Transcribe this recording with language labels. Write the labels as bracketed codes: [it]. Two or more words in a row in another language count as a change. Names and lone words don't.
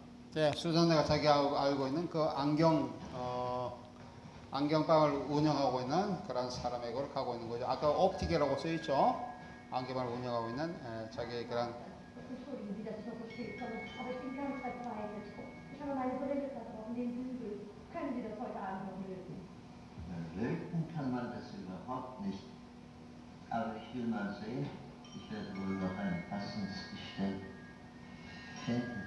[ko] 네, 수잔네가 자기가 알고 있는 그 안경방을 운영하고 있는 그런 사람의 걸 가고 있는 거죠. 아까 옵티계라고 써 있죠. 안경방을 운영하고 있는 자기의 그런 [de] Entschuldigen Sie, dass ich noch so spät komme, aber ich bin ganz verzweifelt. Ich habe meine Brille verbrochen, den Bügel. Können Sie das heute Abend noch lösen? Löten kann man das überhaupt nicht. Aber ich will mal sehen. Ich werde wohl noch ein passendes Gestell finden.